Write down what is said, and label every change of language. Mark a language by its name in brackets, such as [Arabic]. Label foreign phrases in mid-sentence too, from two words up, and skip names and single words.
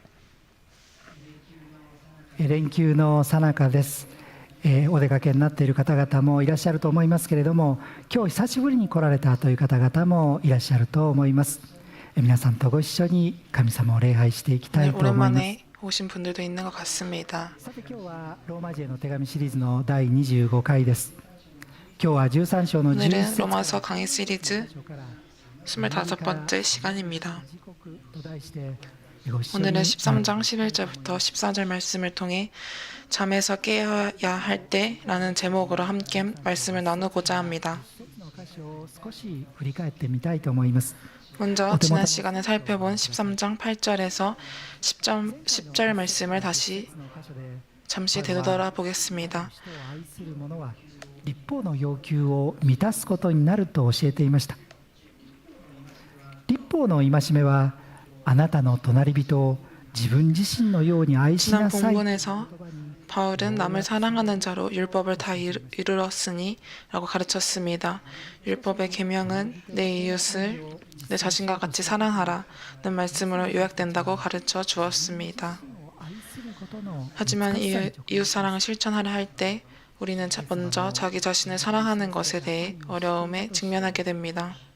[Japanese] 連休の最中です。お出かけになっている方々もいらっしゃると思いますけれども、今日久しぶりに来られたという方々もいらっしゃると思います。皆さんとご一緒に神様を礼拝していきたい [Korean] 오늘 [Japanese] と思います。 [Korean] 오랜만에 오신 분들도 있는 것 같습니다. [Japanese] さて今日はローマ人への手紙シリーズの第25回です。今日は13章の11 [Korean] 오늘은 [Japanese] 節 [Korean] 로마서 강의 시리즈 25번째 시간입니다. [Japanese] 時刻と題してご一緒に [Korean] 오늘은 13장 11절부터 14절 말씀을 통해 잠에서 깨어야 할 때라는 제목으로 함께 말씀을 나누고자 합니다. [Japanese] の箇所を少し振り返ってみたいと思います。 [Korean] 먼저 지난 시간에 살펴본 13장 8절에서 10절 말씀을 다시 잠시 되돌아보겠습니다. [Japanese] 人を愛する者は立法の要求を満たすことになると教えていました。立法の戒めはあなたの隣人を自分自身のように愛し [Korean] 지난 [Japanese] なさい。 [Korean] 본문에서 바울은 남을 사랑하는 자로 율법을 다 이르렀으니 라고 가르쳤습니다. 율법의 계명은 내 이웃을 내 자신과 같이 사랑하라 는 말씀으로 요약된다고 가르쳐 주었습니다. 하지만 이웃 사랑을 실천하려 할 때 우리는 먼저 자기 자신을 사랑하는 것에 대해 어려움에 직면하게 됩니다.